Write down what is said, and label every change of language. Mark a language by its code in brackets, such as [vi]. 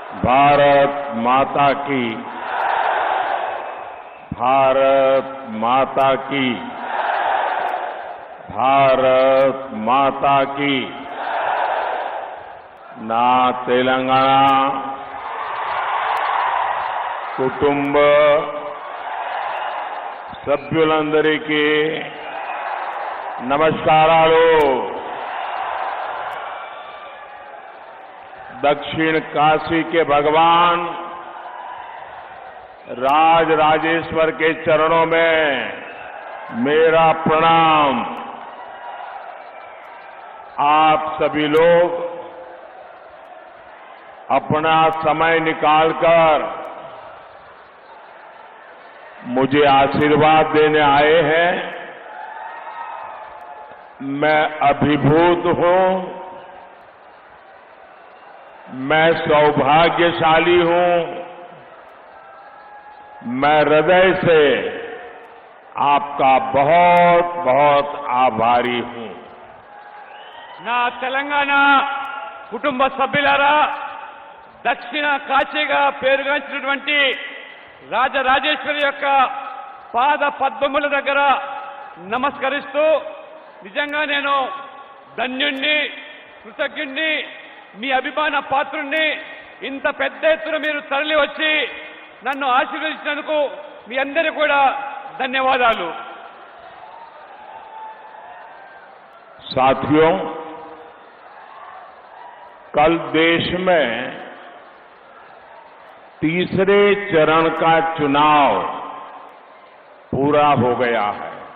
[hi] भारत माता की, भारत माता की, भारत माता की. [te] నా తెలంగాణ కుటుంబ సభ్యులందరికీ నమస్కారాలు. [hi] दक्षिण काशी के भगवान राज राजेश्वर के चरणों में मेरा प्रणाम. आप सभी लोग अपना समय निकालकर मुझे आशीर्वाद देने आए हैं. मैं अभिभूत हूं, मैं सौभाग्यशाली हूं. मैं हृदय से आपका बहुत बहुत आभारी हूं. [te] నా తెలంగాణ కుటుంబ సభ్యులారా, దక్షిణ కాశీగా పేరుగాంచినటువంటి రాజరాజేశ్వరి యొక్క పాద పద్మముల దగ్గర నమస్కరిస్తూ, నిజంగా నేను ధన్యుణ్ణి, కృతజ్ఞుణ్ణి, మీ అభిమాన పాత్రుణ్ణి. ఇంత పెద్ద ఎత్తున మీరు తరలి వచ్చి నన్ను ఆశీర్వదించినందుకు మీ అందరికీ కూడా ధన్యవాదాలు. [hi] साथियों, कल देश में तीसरे चरण का चुनाव पूरा हो गया है.